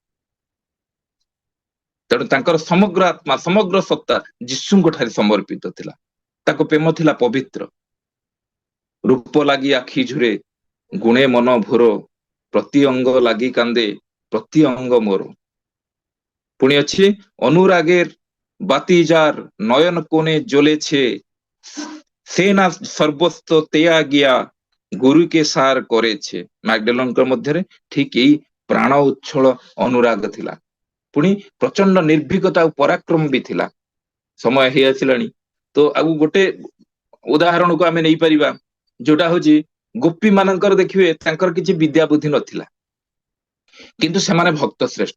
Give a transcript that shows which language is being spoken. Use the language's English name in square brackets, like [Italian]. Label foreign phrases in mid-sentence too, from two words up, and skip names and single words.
[Odia] ତେଣୁ ତାଙ୍କର ସମଗ୍ର ଆତ୍ମା, ସମଗ୍ର ସତ୍ତା ଯୀଶୁଙ୍କ ଠାରେ ସମର୍ପିତ ଥିଲା। ତାଙ୍କ ପ୍ରେମ ଥିଲା ପବିତ୍ର। ରୂପ ଲାଗି ଆଖି ଝୁରେ, ଗୁଣେ ମନ ଭୋର, ପ୍ରତି ଅଙ୍ଗ ଲାଗି କାନ୍ଦେ, ପ୍ରତି ଅଙ୍ଗ ମୋର। ପୁଣି ଅଛି [Bangla] অনুরাগের বাতি যার নয়ন কোণে জ্বলেছে, সে না সর্বস্ব তেয়া গিয়া গুরুকে সার করেছে। [Odia] ମ୍ୟାକଡୋନାଲ୍ଡଙ୍କ ମଧ୍ୟରେ ଠିକ ଏଇ ପ୍ରାଣ ଉଚ୍ଛଳ ଅନୁରାଗ ଥିଲା। ପୁଣି ପ୍ରଚଣ୍ଡ ନିର୍ଭୀକତା ଆଉ ପରାକ୍ରମ ବି ଥିଲା। ସମୟ ହେଇ ଆସିଲାଣି, ତ ଆଉ ଗୋଟେ ଉଦାହରଣକୁ ଆମେ ନେଇପାରିବା, ଯୋଉଟା ହଉଛି ଗୋପୀ ମାନଙ୍କର। ଦେଖିବେ ତାଙ୍କର କିଛି ବିଦ୍ୟା ବୁଦ୍ଧି ନଥିଲା, କିନ୍ତୁ ସେମାନେ ଭକ୍ତ ଶ୍ରେଷ୍ଠ।